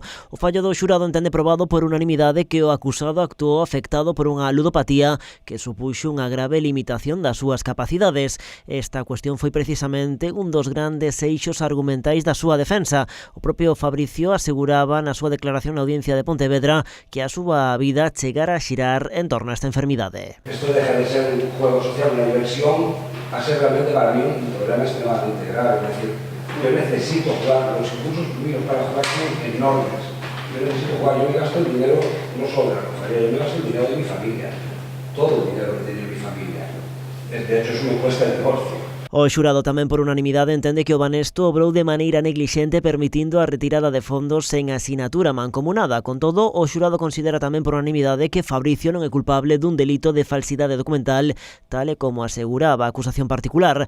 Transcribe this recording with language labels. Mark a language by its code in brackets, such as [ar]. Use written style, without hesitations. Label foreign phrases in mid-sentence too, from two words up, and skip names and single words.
[gl] O fallo do xurado entende probado por unanimidade que o acusado actuou afectado por unha ludopatía que supuxo unha grave limitación das súas capacidades. Esta cuestión foi precisamente un dos grandes eixos argumentais da súa defensa. O propio Fabricio aseguraba na súa declaración na audiencia de Pontevedra que a súa vida chegara a xirar en torno a esta enfermidade. [es] Esto deja de ser un juego social, una diversión, a ser realmente para mí un problema extremadamente grave. Es decir, yo necesito jugar, los recursos míos para jugar son enormes. Yo necesito jugar, yo me gasto el dinero, no sobra, yo me gasto el dinero de mi familia, todo el dinero que tiene mi familia. De hecho, eso me cuesta el divorcio. [gl] O xurado tamén por unanimidade entende que o Banesto obrou de maneira neglixente permitindo a retirada de fondos sen asinatura mancomunada. Con todo, o xurado considera tamén por unanimidade que Fabricio non é culpable dun delito de falsidade documental, tal e como aseguraba a acusación particular.